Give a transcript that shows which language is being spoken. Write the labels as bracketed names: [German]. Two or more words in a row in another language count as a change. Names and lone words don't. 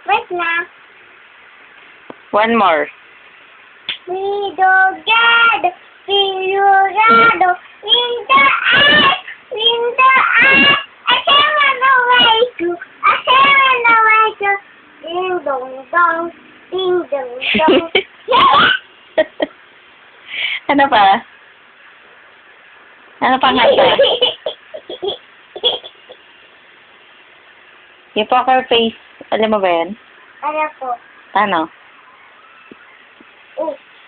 [English] na. One more. Widogado, Pilurado, Asema na waitu, Ding dong dong, ding dong dong. [Filipino] Ano pa? Ano pa nga ba? Yung [English] poker face, [Filipino] alam mo ba yan? Ano po? Ano? Oh.